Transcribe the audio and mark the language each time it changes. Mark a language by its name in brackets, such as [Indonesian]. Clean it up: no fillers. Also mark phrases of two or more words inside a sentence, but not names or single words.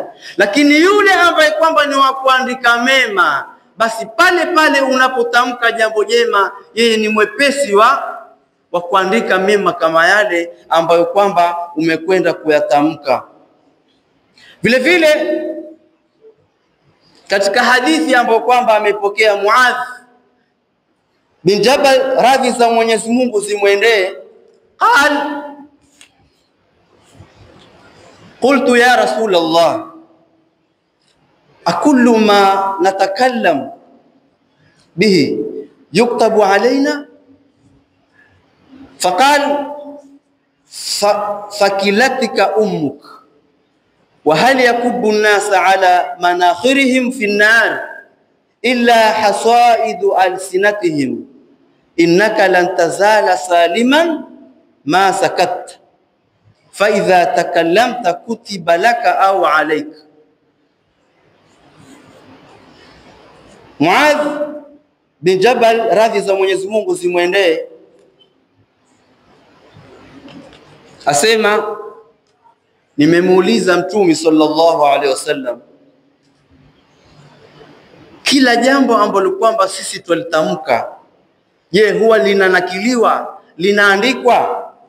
[Swahili] Lakini yule ambaye kwamba ni wa kuandika mema, basi pale pale unapotamka jambo jema, yeye ni mwepesi wa kuandika mema kama yale ambayo kwamba umekwenda kuyatamka. Vile vile katika hadithi ambayo kwamba amepokea Muadh bin Jabal, radhi za Mwenyezi Mungu zimwendee, [Arabic] قال قلت يا رسول الله، أكل ما نتكلم به يكتب علينا? فقال ثكلتك أمك وهل يكب الناس على مناخرهم في النار إلا حصائد ألسنتهم إنك لن تزال سالما ما سكت فإذا تكلمت كتب لك أو عليك. [Swahili] Muadh bin Jabal, radhi za Mwenyezi Mungu zimwendee, asema nimemuuliza Mtume [Arabic] صلى الله عليه وسلم, [Swahili] kila jambo ambalo kwamba sisi twalitamka, je, huwa linanakiliwa, linaandikwa?